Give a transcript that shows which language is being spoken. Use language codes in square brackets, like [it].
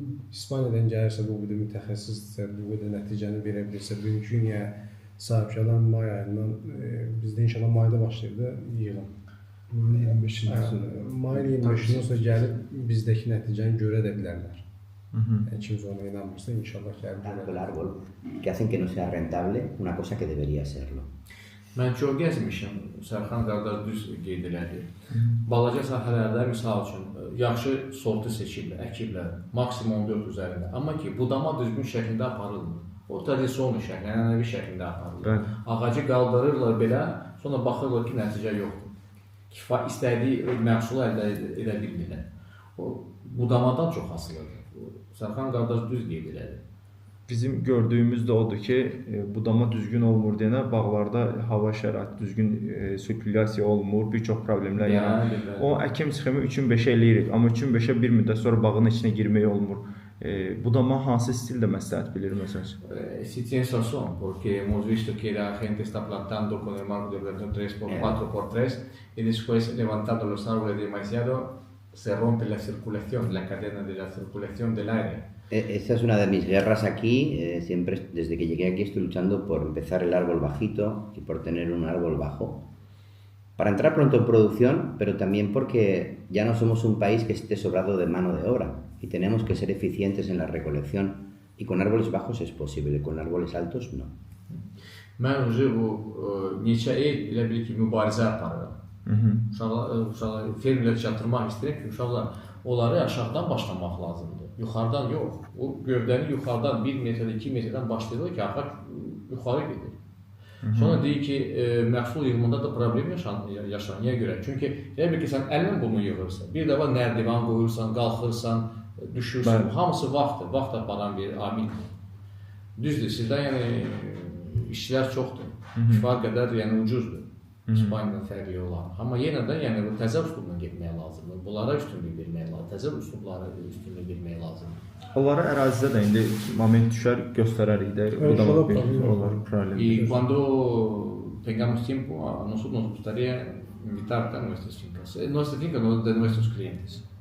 [az] İspaniyadan gəlirsə, bu qədər mütəxəssisdirsə, bu qədər nəticəni verə bilirsə, bugünkü günə sahibkarlar may ayından, bizdə inşallah mayda başlayır yığım. Mayın 25-də. Mayın 25-dən sonra gəlib bizdəki nəticəni görə də bilərlər. Kimsə ona inanmırsa, inşallah gəlib görə [es] El árbol, que hacen que no sea rentable una cosa que debería serlo. [az] Mən çox gəzmişəm, Sərxan qardaş düz qeyd elədi. Balaca sahələrdə misal üçün yaxşı sortu seçirlər, əkiblər, maksimum 14 üzərində. Amma ki, budama düzgün şəklində aparılmır. O tradisiyon şəkildə, ənənəvi şəkildə aparılır. Ağacı qaldırırlar belə, sonra baxırlar ki, nəticə yoxdur. İstədiyi məhsulu əldə edə bilmirlər. O budamadan çox asılıdır. Sərxan qardaş düz qeyd elədi. Bizim gördüyümüz də odur ki, budama düzgün olmur deyənə bağlarda hava şəraiti düzgün sirkulyasiya olmur, bir çox problemlər yaranır. O əkim sxemi 3-5 eləyirik, amma 3-5-ə bir müddət sonra bağın içinə girmək olmur. Budama hansı stildə məsləhət bilir məsələn? [es] Si tienes razón, porque hemos visto que la gente está plantando con el marco de plantación 3x4x3 y después levantando los árboles demasiado se rompe la circulación, la cadena de la circulación del aire. Esa es una de mis guerras aquí. Siempre, desde que llegué aquí, estoy luchando por empezar el árbol bajito y por tener un árbol bajo. Para entrar pronto en producción, pero también porque ya no somos un país que esté sobrado de mano de obra y tenemos que ser eficientes en la recolección. Y con árboles bajos es posible, con árboles altos no. [az] Mən bu neçə il elə bil ki, mübarizə aparıram. Uşaqlar fermerlər çatdırmaq istəyirəm ki, uşaqlar onları aşağıdan başlamaq lazımdır. Yuxarıdan yox. O gövdəni yuxarıdan 1 metrdən, 2 metrdən başlayır ki, axır yuxarı gedir. Sonra deyir ki, məhsul yığımında da problem yaşanır. Niyə görə? Çünki elə bil ki, sən əllə bunu yığırsan. Bir dəfə nərdivan qoyursan, qalxırsan, düşürsən. Hamısı vaxtdır. Vaxt aparan bir amildir. Düzdür, sizdə işçilər çoxdur. Kifayət qədər ucuzdur. İspaniyadan fərqli olar. Amma yenə də bu təzə üslubla getmək lazımdır. Bunlara üstünlük vermək lazımdır. Təzə üslublara üstünlük vermək lazımdır. Onlara ərazidə də indi moment düşər, göstərərik də. Budama bir problem. [es] Y cuando tengamos tiempo, a nosotros nos gustaría invitarte a nuestras fincas. Nuestras fincas, no de nuestros clientes.